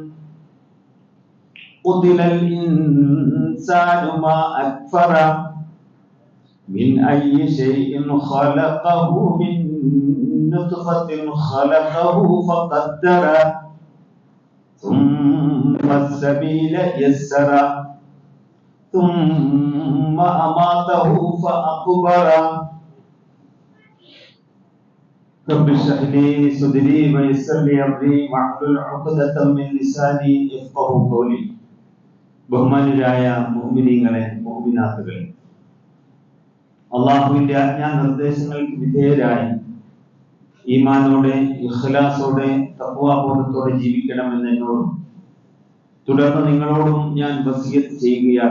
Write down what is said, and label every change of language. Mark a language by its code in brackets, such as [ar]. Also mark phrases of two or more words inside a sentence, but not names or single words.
[ar] قتل الإنسان ما أكفره من أي شيء خلقه، من نطفة خلقه فقدره ثم السبيل يسره ثم أماته فأقبره. رب اشرح لي صدري ويسر لي أمري واحلل عقدة من لساني يفقهوا قولي. [ml] ബഹുമാന്യരായ മുഅ്മിനീങ്ങളെ, മുഅ്മിനാത്തുകളെ, അല്ലാഹുവിന്റെ ആജ്ഞാനിർദ്ദേശങ്ങൾക്ക് വിധേയരായി ഈമാനോടെ, ഇഖ്ലാസോടെ, തഖ്വാബോധത്തോടെ ജീവിക്കണമെന്ന് എന്നോടും തുടർന്ന് നിങ്ങളോടും ഞാൻ വസിയത്ത് ചെയ്യുകയാണ്.